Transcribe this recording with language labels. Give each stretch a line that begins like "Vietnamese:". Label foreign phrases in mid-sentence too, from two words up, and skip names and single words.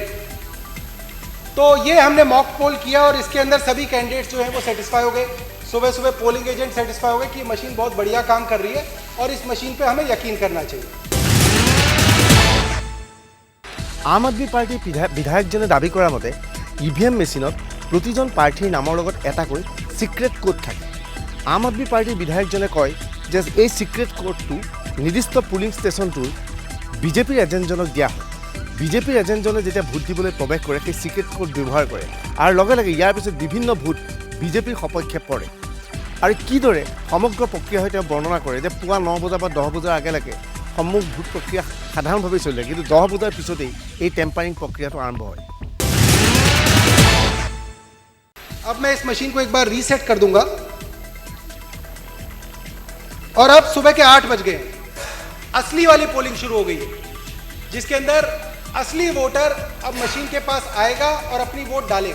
Hindi: तो ये हमने
English: mock poll
Hindi: किया और इसके अंदर सभी कैंडिडेट्स जो हैं वो सेटिस्फाई हो गए। सुबह सुबह
English: polling agent
Hindi: सेटिस्फाई हो गए कि मशीन बहुत बढ़िया काम कर रही है और इस मशीन पे हमें यकीन करना चाहिए।
Assamese: আম আদমী পাৰ্টীৰ বিধায়কজনে দাবী কৰা মতে ইভিএম মেচিনত প্ৰতিজন প্ৰাৰ্থীৰ নামৰ লগত এটাকৈ
English: secret code
Assamese: থাকে। আম আদমি পাৰ্টিৰ বিধায়কজনে কয় যে এই
English: secret code
Assamese: নিৰ্দিষ্ট পুলিং ষ্টেচনটোৰ বিজেপিৰ এজেণ্টজনক দিয়া হয়। বিজেপিৰ এজেণ্টজনে যেতিয়া ভোট দিবলৈ প্ৰৱেশ কৰে সেই
English: secret code
Assamese: ব্যৱহাৰ কৰে আৰু লগে লগে ইয়াৰ পিছত বিভিন্ন ভোট বিজেপিৰ সপক্ষে পৰে। আৰু কিদৰে সমগ্ৰ প্ৰক্ৰিয়া হৈ তেওঁ বৰ্ণনা কৰে যে পুৱা 9 বজাৰ পৰা 10 বজাৰ আগেলৈকে সম্মুখ ভোট প্ৰক্ৰিয়া সাধাৰণভাৱে চলে, কিন্তু 10 বজাৰ পিছতেই এই টেম্পাৰিং প্ৰক্ৰিয়াটো আৰম্ভ হয়।
Hindi: अब मैं इस मशीन को एक बार रीसेट कर दूंगा और अब सुबह के 8 बज गए, असली वाली पोलिंग शुरू हो गई है, जिसके अंदर असली वोटर अब मशीन के पास आएगा और अपनी वोट डालेगा।